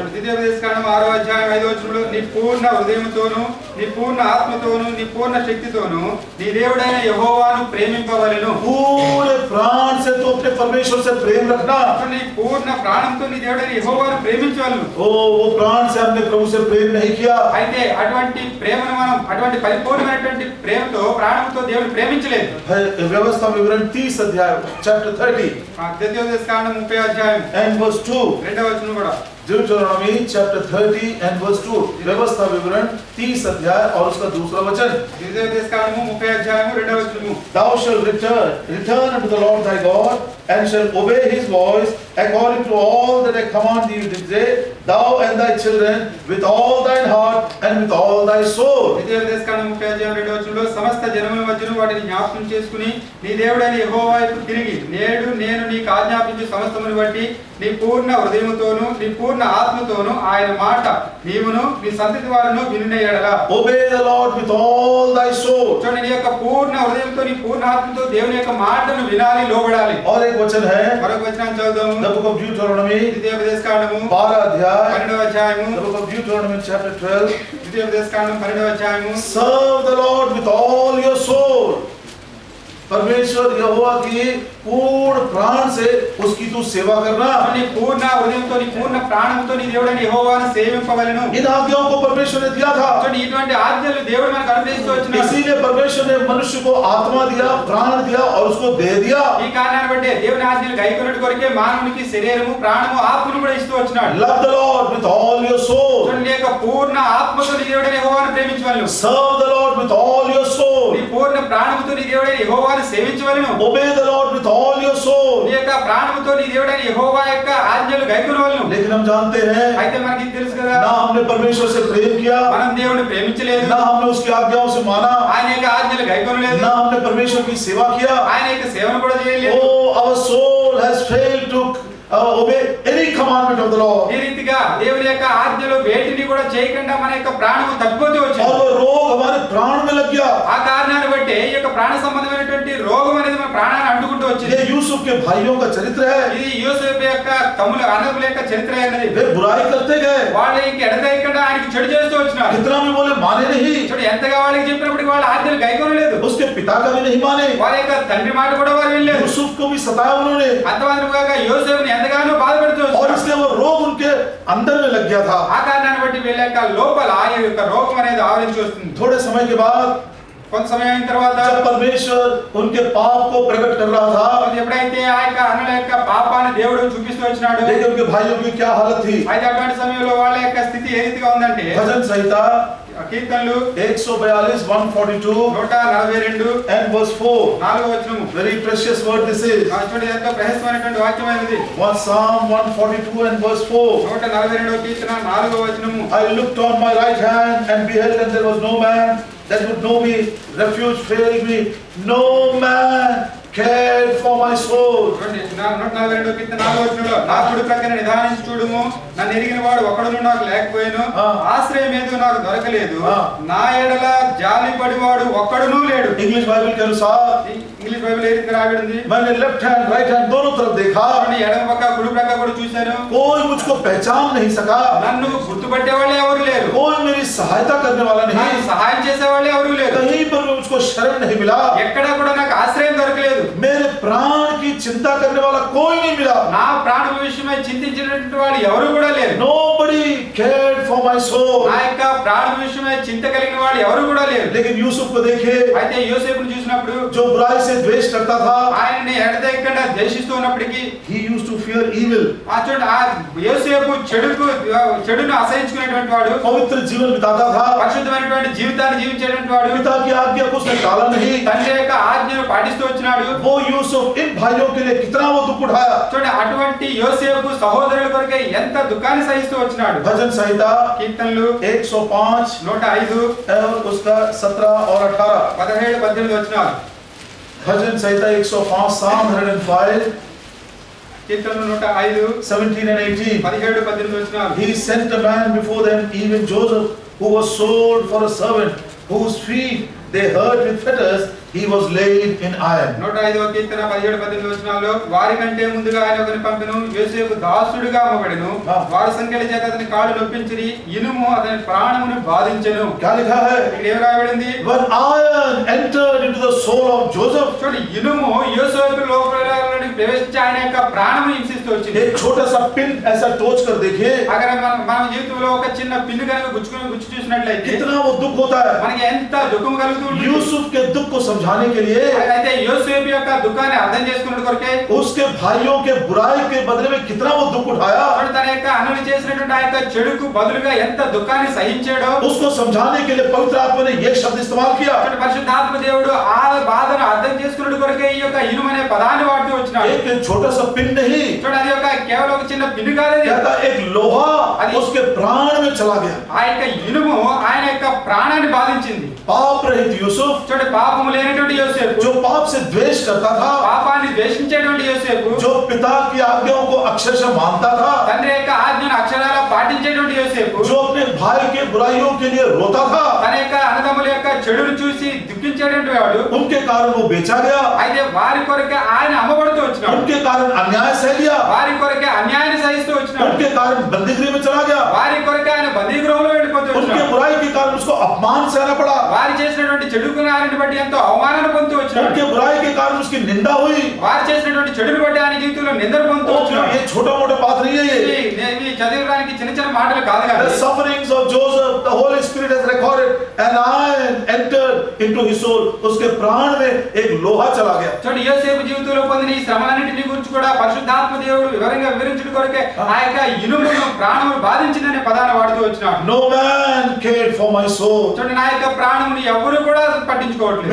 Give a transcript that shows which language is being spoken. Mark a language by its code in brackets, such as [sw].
[te] ద్వితీయోపదేశకాండం 6వ అధ్యాయం 5వ వచనంలో నీ పూర్ణ హృదయముతోను నీ పూర్ణ ఆత్మతోను నీ పూर्ण శక్తితోను నీ దేవుడైన యెహోవాను ప్రేమింపవలెను. [hi] पूरे प्राण से तो अपने परमेश्वर से प्रेम रखना. [te] నీ పూర్ణ ప్రాణంతో నీ దేవుడైన యెహోవాను ప్రేమించవలెను. [hi] वो प्राण से हमने प्रभु से प्रेम नहीं किया. [te] అయితే అటువంటి ప్రేమను మనం అటువంటి పరిపూర్ణమైనటువంటి ప్రేమతో ప్రాణంతో దేవుని ప్రేమించలేదు. [hi] व्यवस्था विवरण 30 अध्याय [en] chapter 30 [te] ద్వితీయోపదేశకాండం 30వ అధ్యాయం [en] and verse 2. [te] 2వ వచనం కూడా [en] Deuteronomy chapter 30 and verse 2. [hi] व्यवस्था विवरण 30 अध्याय और उसका दूसरा वचन. [te] ద్వితీయోపదేశకాండం 30వ అధ్యాయం 2వ వచనం. [en] Thou shalt return unto the Lord thy God and shalt obey his voice according to all that I command thee this day, thou and thy children with all thine heart and with all thy soul. [te] ద్వితీయోపదేశకాండం 30వ అధ్యాయం 2వ వచనంలో సమస్త జనముల మధ్యను వాటిని జ్ఞాపకం చేసుకుని నీ దేవుడైన యెహోవా వైపు తిరిగి నేడు నేను నీకు ఆజ్ఞాపించే సమస్తమును బట్టి నీ పూర్ణ హృదయముతోను నీ పూర్ణ ఆత్మతోను ఆయన మాట నీవును నీ సంతతి వారును వినున యెడల. [en] Obey the Lord with all thy soul. [te] చూడండి నీ యొక్క పూర్ణ హృదయంతో నీ పూర్ణ ఆత్మతో దేవుని యొక్క మాటను వినాలి, లోబడాలి. [hi] और एक वचन है [te] మరొక వచనం చదువుదాము. [en] the book of Deuteronomy [te] ద్వితీయోపదేశకాండము [hi] 12 अध्याय [te] 12వ అధ్యాయము. [en] the book of Deuteronomy chapter 12. [te] ద్వితీయోపదేశకాండం 12వ అధ్యాయము. [en] Serve the Lord with all your soul. [hi] परमेश्वर यहोवा की पूर्ण प्राण से उसकी तू सेवा करना. [te] నీ పూర్ణ హృదయంతో నీ పూర్ణ ప్రాణంతో నీ దేవుడైన యెహోవాను సేవింపవలెను. [hi] इन आज्ञाओं को परमेश्वर ने दिया था. [te] చూడండి ఇటువంటి ఆజ్ఞలు దేవుడు మనకు అనుగ్రహిస్తూ వచ్చినాడు. [hi] इसीलिए परमेश्वर ने मनुष्य को आत्मा दिया, प्राण दिया और उसको दे दिया. [te] ఈ కారణాన్ని బట్టి దేవుని ఆజ్ఞలు గైకొనుట కొరకే మానవునికి శరీరము ప్రాణము ఆత్మను కూడా ఇస్తూ వచ్చినాడు. [en] Love the Lord with all your soul. [te] చూడండి నీ యొక్క పూర్ణ ఆత్మతో నీ దేవుడైన యెహోవాను ప్రేమించవలెను. [en] Serve the Lord with all your soul. [te] నీ పూర్ణ ప్రాణముతో నీ దేవుడైన యెహోవాను సేవించవలెను. [en] Obey the Lord with all your soul. [te] నీ యొక్క ప్రాణముతో నీ దేవుడైన యెహోవా యొక్క ఆజ్ఞలు గైకొనవలెను. [hi] लेकिन हम जानते हैं [te] అయితే మనకి తెలుసు కదా, [hi] ना हमने परमेश्वर से प्रेम किया, [te] మనం దేవుని ప్రేమించలేదు, [hi] ना हमने उसकी आज्ञाओं से माना, [te] ఆయన యొక్క ఆజ్ఞలు గైకొనలేదు, [hi] ना हमने परमेश्वर की सेवा किया. [te] ఆయన యొక్క సేవను కూడా చేయలేదు. [en] Oh, our soul has failed to obey any commandment of the Lord. [te] ఈ రీతిగా దేవుని యొక్క ఆజ్ఞలు వేటిని కూడా చేయకుండా మన యొక్క ప్రాణము తగ్గిపోతూ వచ్చింది. [hi] और वो रोग हमारे प्राण में लग गया. [te] ఆ కారణాన్ని బట్టి ఈ యొక్క ప్రాణ సంబంధమైనటువంటి రోగం అనేది మన ప్రాణాన్ని అంటుకుంటూ వచ్చింది. [hi] ये यूसुफ के भाइयों का चरित्र है. [te] ఇది యోసేపు యొక్క తమ్ముల అన్నదమ్ముల యొక్క చరిత్ర అనేది. [hi] वे बुराई करते गए, [te] వాళ్ళు ఇంక ఎడతెగకుండా ఆయనకి చెడు చేస్తూ వచ్చినారు. [hi] कितना भी बोले माने नहीं. [te] చూడు ఎంతగా వాళ్ళకి చెప్పినప్పటికీ వాళ్ళ ఆజ్ఞలు గైకొనలేదు. [hi] उसके पिता का भी नहीं माने. [te] వారి యొక్క తండ్రి మాట కూడా వారు వినలేదు. [hi] यूसुफ को भी सताया उन्होंने [te] అంతమాత్రముగా యోసేపుని ఎంతగానో బాధపెడుతూ [hi] और [te] వచ్చారు. [hi] इसलिए वो रोग उनके अंदर में लग गया था. [te] ఆ కారణాన్ని బట్టి వీళ్ళ యొక్క లోపల ఆ యొక్క రోగం అనేది ఆవరించి వస్తుంది. [hi] थोड़े समय के बाद [te] కొంత సమయం అయిన తర్వాత [hi] जब परमेश्वर उनके पाप को प्रकट कर रहा था, [te] ఎప్పుడైతే ఆ యొక్క అన్నల యొక్క పాపాన్ని దేవుడు చూపిస్తూ వచ్చినాడు, [hi] देखिए उनके भाइयों की क्या हालत थी. [te] అయితే అటువంటి సమయంలో వాళ్ళ యొక్క స్థితి ఏ రీతిగా ఉందంటే [hi] भजन संहिता [te] కీర్తనలు 142 142 142 [en] and verse 4. [te] 4వ వచనము. [en] Very precious word this is. [te] చూడండి ఎంతో ప్రశస్తమైనటువంటి వాక్యమైనది. [en] One Psalm 142 and verse 4. [te] 142వ కీర్తన 4వ వచనము. [en] I looked on my right hand and beheld, and there was no man that would know me. Refuge failed me. No man cared for my soul. [te] చూడండి 142వ కీర్తన 4వ వచనంలో నా కుడి ప్రక్కన నిదానించి చూడుము, నన్ను ఎరిగిన వాడు ఒకడును నాకు లేకపోయాను, ఆశ్రయం ఏదో నాకు దొరకలేదు, నా ఎడల జాలిపడివాడు ఒక్కడునూ లేడు. [hi] English Bible के अनुसार [te] ఇంగ్లీష్ బైబిల్ ఏ రీతిగా రాయబడింది? [hi] मैंने [en] left hand right hand [hi] दोनों तरफ देखा, [te] చూడండి ఎడమ పక్క కుడి ప్రక్క కూడా చూశాను, [hi] कोई मुझको पहचान नहीं सका, [te] నన్ను గుర్తుపట్టే వాళ్ళే ఎవరు లేరు, [hi] कोई मेरी सहायता करने वाला [te] నాకు [hi] नहीं, [te] సహాయం చేసే వాళ్ళే ఎవరు లేరు, [hi] कहीं पर भी मुझको शरण नहीं मिला, [te] ఎక్కడ కూడా నాకు ఆశ్రయం దొరకలేదు, [hi] मेरे प्राण की चिंता करने वाला कोई नहीं मिला. [te] నా ప్రాణ విషయమై చింతించినటువంటి వాళ్ళు ఎవరు కూడా లేరు. [en] Nobody cared for my soul. [te] నా యొక్క ప్రాణ విషయమై చింత కలిగిన వాళ్ళు ఎవరు కూడా లేరు. [hi] लेकिन यूसुफ को देखिए, [te] అయితే యోసేపును చూసినప్పుడు [hi] जो बुराई से द्वेष करता था, [te] ఆయనని ఎడతెగకుండా ద్వేషిస్తూ ఉన్నప్పటికీ [en] he used to fear evil. [te] ఆ చూడండి ఆ యోసేపు చెడును అసహించుకునేటువంటి వాడు, [hi] पवित्र जीवन बिताता था, [te] పరిశుద్ధమైనటువంటి జీవితాన్ని జీవించేటువంటి వాడు, [hi] पिता की आज्ञा को उसने टाला नहीं. [te] తండ్రి యొక్క ఆజ్ఞను పాటిస్తూ వచ్చినాడు. [hi] वो यूसुफ इन भाइयों के लिए कितना वो दुख उठाया. [te] చూడండి అటువంటి యోసేపు సహోదరుల కొరకే ఎంత దుఃఖాన్ని సహిస్తూ వచ్చినాడు. [hi] भजन संहिता [te] కీర్తనలు 105 105 [hi] और उसका 17 और 18. [te] 17 18 వచనాలు. [hi] भजन संहिता 105 [en] Psalm 105 [te] కీర్తనలు 105 [en] 17 and 18. [te] 17 18 వచనాలు. [en] He sent a man before them, even Joseph, who was sold for a servant, whose feet they hurt with fetters, he was laid in iron. [te] 105వ కీర్తన 17-18 వచనాల్లో వారి కంటే ముందుగా ఆయన ఒకని పంపెను, యోసేపు దాసుడుగా అమ్మబడెను, వారి సంఖ్యల చేత అతని కాళ్ళు నొప్పించిరి, ఇనుము అతని ప్రాణమును బాధించెను. [hi] क्या लिखा है? [te] ఇక్కడ ఏం రాయబడింది? [en] When iron entered into the soul of Joseph, [te] చూడండి, ఇనుము యోసేపు లోపలికి ప్రవేశించి ఆయన యొక్క ప్రాణమును హింసిస్తూ వచ్చింది. [hi] एक छोटा सा पिन ऐसा टोच कर देखिए, [te] అక్కడ మన జీవితంలో ఒక చిన్న పిన్ను కనుక గుచ్చి చూసినట్లయితే [hi] कितना वो दुख होता है. [te] మనకి ఎంత దుఃఖం కలుగుతుంది. [hi] यूसुफ के दुख को समझाने के लिए [te] అయితే యోసేపు యొక్క దుఃఖాన్ని అర్థం చేసుకున్నట్టు కొరకే [hi] उसके भाइयों के बुराई के बदले में कितना वो दुख उठाया, [te] తన యొక్క అన్నలు చేసినటువంటి ఆ యొక్క చెడుకు బదులుగా ఎంత దుఃఖాన్ని సహించాడో [hi] उसको समझाने के लिए पवित्र आत्मा ने ये शब्द इस्तेमाल किया. [te] పరిశుద్ధాత్మ దేవుడు ఆ బాధను అర్థం చేసుకున్నట్టు కొరకే ఈ యొక్క ఇనుము అనే పదాన్ని వాడుతూ వచ్చినాడు. [hi] एक छोटा सा पिन नहीं, [te] చూడండి, అది ఒక కేవలం ఒక చిన్న పిన్ను కాదు, [hi] कहता एक लोहा उसके प्राण में चला गया. [te] ఆ యొక్క ఇనుము ఆయన యొక్క ప్రాణాన్ని బాధించింది. [hi] पाप रहित यूसुफ, [te] చూడండి, పాపము లేనటువంటి యోసేపు, [hi] जो पाप से द्वेष करता था, [te] పాపాన్ని ద్వేషించేటువంటి యోసేపు, [hi] जो पिता की आज्ञाओं को अक्षरशः मानता था, [te] తండ్రి యొక్క ఆజ్ఞను అక్షరాల పాటించేటువంటి యోసేపు, [hi] जो अपने भाई के बुराइयों के लिए रोता था, [te] తన యొక్క అన్నదమ్ముల యొక్క చెడును చూసి దుఃఖించేటువంటి వాడు, [hi] उनके कारण वो बेचा गया, [te] అయితే వారి కొరకే ఆయన అమ్మబడుతూ వచ్చినాడు. [hi] उनके कारण अन्याय सह लिया, [te] వారి కొరకే అన్యాయాన్ని సహిస్తూ వచ్చినాడు. [hi] उनके कारण बंदीगृह में चला गया, [te] వారి కొరకే ఆయన బందీగృహంలో వెళ్ళిపోతూ [hi] उनके [te] వచ్చినాడు. [hi] बुराई के कारण उसको अपमान सहना पड़ा, [te] వారు చేసినటువంటి చెడుకు నారిని బట్టి ఎంతో అవమానాన్ని పొందుతూ వచ్చినాడు. [hi] उनके बुराई के कारण उसकी निंदा हुई. [te] వారు చేసినటువంటి చెడును బట్టి ఆయన జీవితంలో నిందను పొందుతూ వచ్చినాడు. [hi] ये छोटा मोटा बात नहीं है. ये [te] ఇవి చదివడానికి చిన్న చిన్న మాటలు కాదు [en] the [te] కానీ [en] sufferings of Joseph, the Holy Spirit has recorded, and iron entered into his soul. [hi] उसके प्राण में एक लोहा चला गया. [te] చూడండి, యోసేపు జీవితంలో పొందిన ఈ శ్రమలన్నింటినీ గురించి కూడా పరిశుద్ధాత్మ దేవుడు వివరంగా వివరించడం కొరకే ఆ యొక్క ఇనుమును ప్రాణమును బాధించిందనే పదాన్ని వాడుతూ వచ్చినాడు. [en] No man cared for my soul. [te] చూడండి, నా యొక్క ప్రాణమును ఎవరు కూడా పట్టించుకోవట్లేదు.